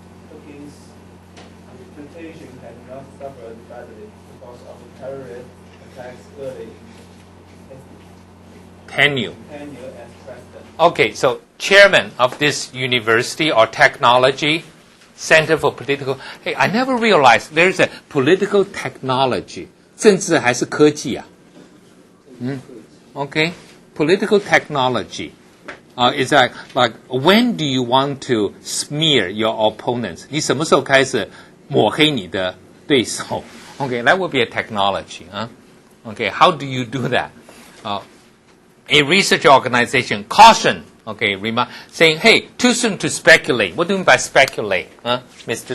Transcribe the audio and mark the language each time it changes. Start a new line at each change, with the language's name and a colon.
English: Putin's reputation had not suffered badly because of terrorist attacks early in his tenure as president. Okay, so chairman of this university or technology center for political. Hey, I never realized there's a political technology.
Chinese: 政治还是科技啊？
English: Okay, political technology. Is that like when do you want to smear your opponents?
Chinese: 你什么时候开始抹黑你的对手 ？
English: Okay, that would be a technology. Okay, how do you do that? A research organization caution. Okay, saying, hey, too soon to speculate. What do you mean by speculate, Mr.